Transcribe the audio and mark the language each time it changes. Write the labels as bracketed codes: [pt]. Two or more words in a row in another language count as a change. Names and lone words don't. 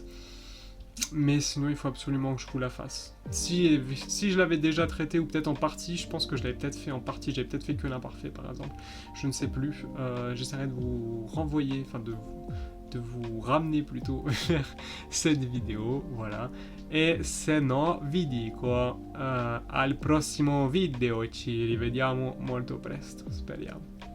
[fr] Mais sinon, il faut absolument que je vous la fasse. Si je l'avais déjà traité, ou peut-être en partie, je pense que je l'avais peut-être fait en partie. J'avais peut-être fait que l'imparfait, par exemple. Je ne sais plus. J'essaierai de vous renvoyer, enfin de vous ramener plutôt vers cette vidéo, voilà. [it] E se no vi dico al prossimo video, ci rivediamo molto presto, speriamo.